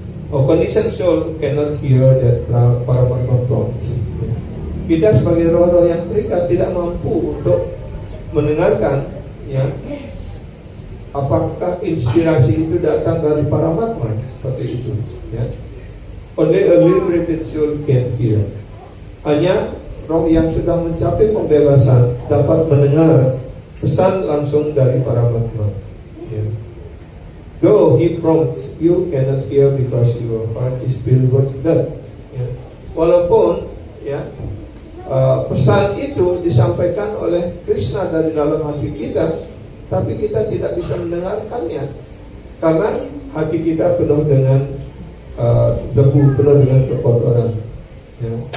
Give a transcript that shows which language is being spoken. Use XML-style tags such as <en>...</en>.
<en>A conditioned soul cannot hear that Paramatma prompts.</en> <id>Kita sebagai roh-roh yang terikat tidak mampu untuk mendengarkan, ya, apakah inspirasi itu datang dari Paramatma, seperti itu, ya.</id> <en>Only a liberated soul can hear.</en> <id>Hanya roh yang sudah mencapai pembebasan dapat mendengar pesan langsung dari Paramatma, ya.</id> <en>Though he prompts, you cannot hear because your heart is filled with that, ya.</en> <id>Walaupun, ya, pesan itu disampaikan oleh Krishna dari dalam hati kita, tapi kita tidak bisa mendengarkannya karena hati kita penuh dengan debu, penuh dengan kekotoran, ya.</id>